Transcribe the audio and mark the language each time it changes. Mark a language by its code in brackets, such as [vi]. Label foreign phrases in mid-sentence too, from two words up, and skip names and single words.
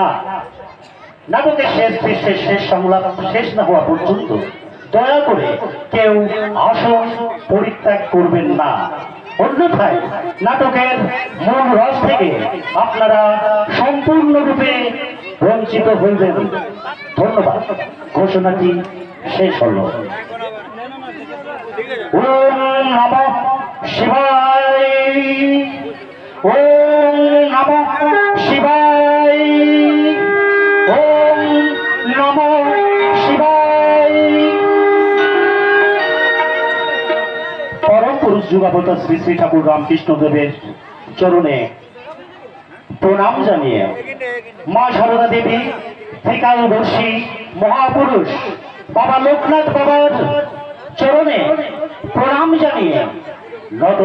[bn] নাটকের শেষ দৃশ্যের শেষ সংলাপ শেষ না হওয়া পর্যন্ত দয়া করে কেউ আসন পরিত্যাগ করবেন না, অন্যথায় নাটকের মূল রস থেকে আপনারা সম্পূর্ণরূপে বঞ্চিত হইবেন। ধন্যবাদ। ঘোষণাটি শেষ হল। [sa] ওম নমঃ শিবায়, ওম নমঃ শিবায়, ওম নমঃ শিবায়। [bn] পরম পুরুষ যুগাবতার শ্রী শ্রী ঠাকুর রামকৃষ্ণ দেবের চরণে প্রণাম জানিয়ে মা সারদা দেবী ত্রিকালদর্শী মহাপুরুষ বাবা লোকনাথ বাবার চরণে প্রণাম জানিয়ে নত